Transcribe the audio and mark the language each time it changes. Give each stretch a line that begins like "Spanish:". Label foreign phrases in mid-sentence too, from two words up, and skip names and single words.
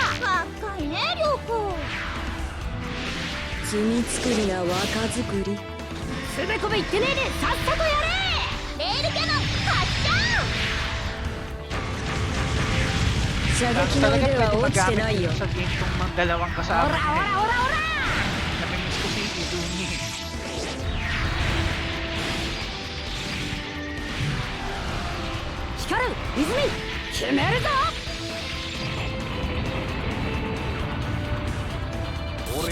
Japanese: 若いね、涼子。罪作りな若作り。つべこべ言ってねえでさっさとやれ。レールキャノン発射。射
Filipino: Tapos
Japanese: 撃の
Filipino: talaga
Japanese: 腕
Filipino: pwede
Japanese: は落ちてない
Filipino: magamit
Japanese: よ。
Filipino: sa game tong mga dalawang
Japanese: オラオ
Filipino: kasama
Japanese: ラオ
Filipino: niya
Japanese: ラ
Filipino: eh.
Japanese: オラ。 Namimiss ko si Iduni. 光る泉決めるぞ。俺